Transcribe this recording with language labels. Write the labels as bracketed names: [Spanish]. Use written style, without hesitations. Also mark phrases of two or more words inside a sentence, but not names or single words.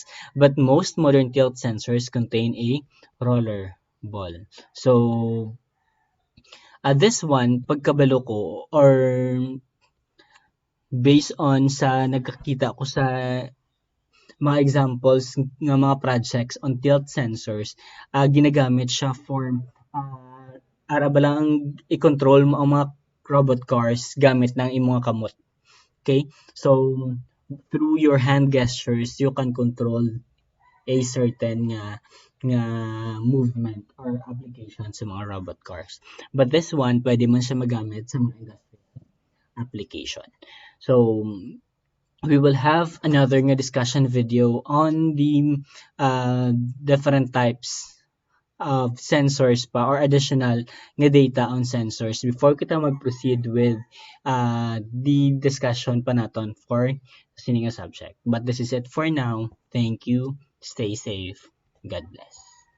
[English] But most modern tilt sensors contain a roller ball. So, this one, [Hiligaynon] pagkabalo ko, [English] or based on [Hiligaynon] sa nagkakita ko sa mga [English] examples [Hiligaynon] ng mga [English] projects on tilt sensors, [Hiligaynon] ginagamit siya for ara ba lang i-control mo ang mga [English] robot cars [Hiligaynon] gamit ng imong kamot. [English] Okay? So, through your hand gestures, you can control a certain nga movement or application [Hiligaynon] sa mga [English] robot cars. But this one, [Hiligaynon] pwede man siya magamit sa mga [English] industry application. So, we will have another nga discussion video on the different types of sensors pa or additional nga data on sensors before [Hiligaynon] kita mag-proceed [English] with the discussion [Hiligaynon] pa naton [English] for [Hiligaynon] sini nga [English] subject. But this is it for now. Thank you. Stay safe. God bless.